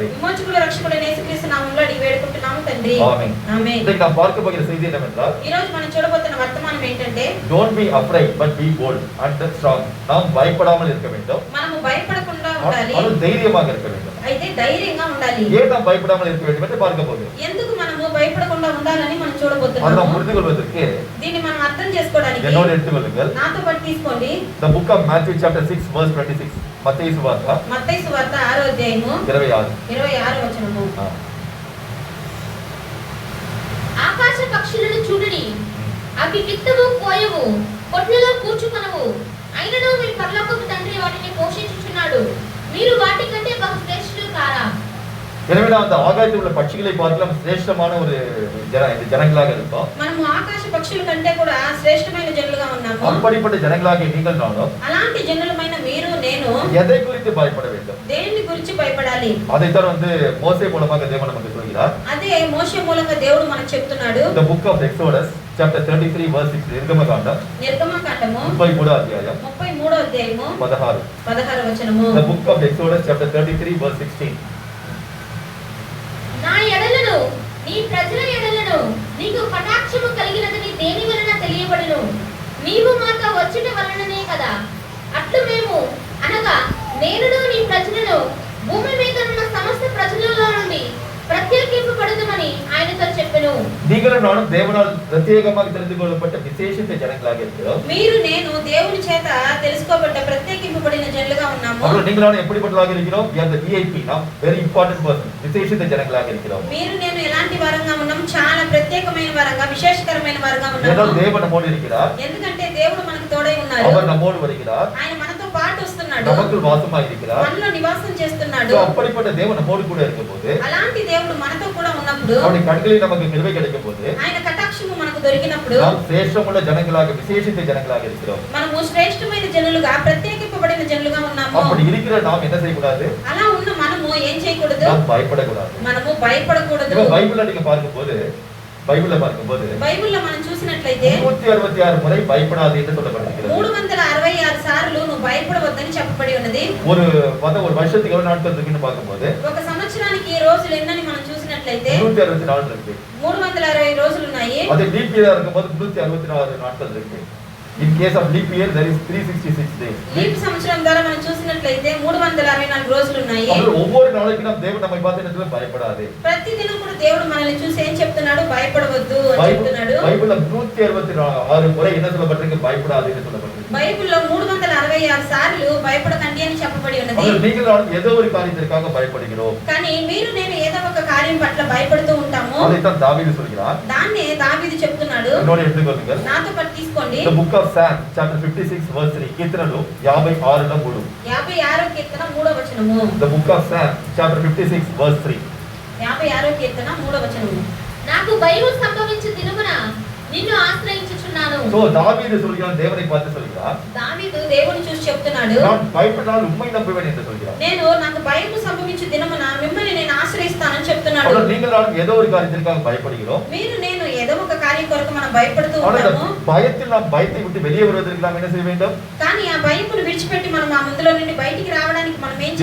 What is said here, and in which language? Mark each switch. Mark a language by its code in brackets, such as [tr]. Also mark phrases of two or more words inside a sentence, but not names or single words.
[te] విమోచకుల రక్షకుడైన యేసుక్రీస్తు నామములో అడిగి వేడుకుంటున్నాము తండ్రి. [ta] ஆமென். [te] ఆమేన్. [ta] இன்றைக்கு நாம் பார்க்க போகிற செய்தி என்னவென்றால், [te] ఈ రోజు మనం చూడబోతున్న వర్తమానం ఏంటంటే, [en] don't be afraid but be bold and strong. [ta] நாம் பயப்படாமல் இருக்க வேண்டும், [te] మనము భయపడకుండా ఉండాలి, [ta] ஆனால் தைரியமாக இருக்க வேண்டும். [te] అయితే ధైర్యంగా ఉండాలి. [ta] ஏன் நாம் பயப்படாமல் இருக்க வேண்டும் என்று பார்க்க போகிறோம். [te] ఎందుకు మనము భయపడకుండా ఉండాలని మనం [ta] அதை நாம் [te] చూడబోతున్నాము. [ta] புரிந்து கொள்வதற்கு [te] దీన్ని మనం అర్థం చేసుకోవడానికి [ta] என்னோடு எடுத்துக்கொள்ளுங்கள். [te] నాతో పాటు తీసుకోండి. [en] The book of Matthew chapter 6 verse 26. [te] మత్తయి సువార్త మత్తయి సువార్త 6వ అధ్యాయము 26వ వచనము. ఆకాశ పక్షులను చూడని, అవి విత్తవు కోయవు, కొట్లలో కూర్చుకొనవు, అయినను మీ పరలోకపు తండ్రి వాటిని పోషించుచున్నాడు. మీరు వాటి కంటే బహు శ్రేష్ఠులు కారా? [ta] எனவே நாம் அந்த ஆகாயத்தில் உள்ள பட்சிகளை பார்க்கலாம் சிரேஷ்டமான ஒரு ஜனங்களாக இருக்கோம். [te] మనము ఆకాశ పక్షుల కంటే కూడా శ్రేష్టమైన జనులుగా ఉన్నాము. [ta] அப்படிப்பட்ட ஜனங்களாக நீங்கள் நானும் [te] అలాంటి జనులమైన మీరు నేను [ta] எதை குறித்து பயப்பட வேண்டும்? [te] దేని గురించి భయపడాలి? [ta] அதைத்தான் மோசே மூலமாக தேவன் நமக்கு சொல்கிறார். [te] అదే మోషే మూలంగా దేవుడు మనకు చెప్తున్నాడు. [en] The book of Exodus chapter 33 verse 6. [te] నిర్గమకాండం 33వ అధ్యాయం 33వ అధ్యాయము 16వ వచనము. [en] The book of Exodus chapter 33 verse 16. [te] నా ఎడలను, నీ ప్రజల ఎడలను నీకు కటాక్షము కలిగినదని దేని వలన తెలియబడును? నీవు మాతో వచ్చుట వలననే కదా. అట్లు మేము అనగా నేనును నీ ప్రజలను భూమి మీద ఉన్న సమస్త ప్రజలలో నుండి ప్రత్యేకింపబడుదుమని ఆయనతో చెప్పెను. [ta] நீங்களும் நானும் தேவனால் பிரத்யேகமாக தெரிந்து கொள்ளப்பட்ட விசேஷித்த ஜனங்களாக இருக்கிறோம். [te] మీరు నేను దేవుని చేత తెలుసుకోబడ్డ ప్రత్యేకింపబడిన జనులుగా ఉన్నాము. [ta] அப்புறம் நீங்கள் நானும் எப்படிப்பட்டவர்களாக இருக்கிறோம்? [en] we are the VIP, நாம் very important person, [ta] விசேஷித்த ஜனங்களாக இருக்கிறோம். [te] మీరు నేను ఎలాంటి వారంగా ఉన్నాం? చాలా ప్రత్యేకమైన వారంగా, విశేషకరమైన వారంగా ఉన్నాము. [ta] ஏனென்றால் தேவன் நம்மோடு இருக்கிறார், [te] ఎందుకంటే దేవుడు మనకు తోడై ఉన్నారు. [ta] அவர் நம்மோடு வருகிறார், [te] ఆయన మనతో పాటు వస్తున్నాడు, [ta] நமக்குள் வாசமாக இருக்கிறார். [te] మనలో నివాసం చేస్తున్నాడు. [ta] So, அப்படிப்பட்ட தேவன் நம்மோடு கூட இருக்கும்போது, [te] అలాంటి దేవుడు మనతో కూడా ఉన్నప్పుడు, [ta] அவருடைய கண்களில் நமக்கு கிருபை கிடைக்கும் போது, [te] ఆయన కటాక్షము మనకు దొరికినప్పుడు [ta] நாம் சிரேஷ்டமுள்ள ஜனங்களாக விசேஷித்த ஜனங்களாக இருக்கிறோம். [te] మనము శ్రేష్టమైన జనులుగా, ప్రత్యేకింపబడిన జనులుగా ఉన్నాము. [ta] அப்படி இருக்கிற நாம் என்ன செய்யக்கூடாது? [te] అలా ఉన్న మనము ఏం చేయకూడదు? [ta] நாம் பயப்படக்கூடாது. [te] మనము భయపడకూడదు. [ta] இப்ப பைபிள்ல நீங்க பார்க்கும்போது, பைபிள்ல [te] బైబిల్లో మనం చూసినట్లయితే [ta] 366 முறை பயப்படாது என்று சொல்லப்பட்டிருக்கிறது. [te] 366 సార్లు నువ్వు భయపడవద్దని చెప్పబడి ఉన్నది. [ta] ஒரு வருஷத்துக்கு எவ்வளவு நாட்கள் இருக்குன்னு பார்க்கும்போது [te] ఒక సంవత్సరానికి రోజులు ఎన్నని మనం చూసినట్లయితే [ta] 364 இருக்கு. [te] 360 రోజులు ఉన్నాయి. [ta] அதே டிபியா இருக்கும்போது 364 நாட்கள் இருக்கு. [en] In case of leap year, there is 366 days. [te] లీప్ సంవత్సరం ద్వారా మనం చూసినట్లయితే 364 రోజులు ఉన్నాయి. [ta] அப்போ ஒவ்வொரு நாளைக்கு நாம் தேவன் நம்மை பார்த்து என்ன சொல்ல பயப்படாதே. [te] ప్రతి దినం కూడా దేవుడు మనల్ని చూసి ఏం చెప్తున్నాడు? భయపడవద్దు అని చెప్తున్నాడు. [ta] బైబిల్లో 166 முறை என்ன சொல்லப்பட்டிருக்கு? பயப்படாதே என்று சொல்லப்பட்டிருக்கு. [te] బైబిల్లో 366 సార్లు భయపడకండి అని చెప్పబడి ఉన్నది. [ta] அப்போ நீங்கள் ஏதோ ஒரு காரியத்திற்காக பயப்படுகிறோம். [te] కానీ మీరు నేను ఏదో ఒక కార్యం పట్ల భయపడుతూ ఉంటాము. [ta] அதைத்தான் தாவீது சொல்கிறார். [te] దాన్నే దావీదు చెప్తున్నాడు. [ta] இன்னொரு எடுத்துக்கொள்ளுங்கள். [te] నాతో పాటు తీసుకోండి. [en] The book of Psalm chapter 56 verse 3 [te] కీర్తనలు 56 లో 3. 56వ కీర్తన 3వ వచనము. [en] The book of Psalm chapter 56 verse 3. [te] 56వ కీర్తన 3వ వచనము. నాకు భయము సంభవించు దినమున నిన్ను ఆశ్రయించుచున్నాను. [ta] So தாவீது சொல்கிறான், தேவனை பார்த்து சொல்கிறார். [te] దావీదు దేవుని చూసి చెప్తున్నాడు. [ta] நான் பயப்படாமல் உம்மை நம்புவேன் என்று சொல்கிறார். [te] నేను నాకు భయము సంభవించు దినమున మిమ్మల్ని నేను ఆశ్రయిస్తానని చెప్తున్నాడు. [ta] அப்போ நீங்கள் ஏதோ ஒரு காரியத்திற்காக பயப்படுகிறோம். [te] మీరు నేను ఏదో ఒక కార్యం కొరకు మనం భయపడుతూ [ta] ஆனால் [te] ఉంటాము. [ta] பயத்தில் நாம் பயத்தை விட்டு வெளியே வருவதற்கு நாம் என்ன செய்ய வேண்டும்? [te] కానీ ఆ భయమును విడిచిపెట్టి మనం ఆ ముందులో నుండి బయటికి రావడానికి మనం ఏం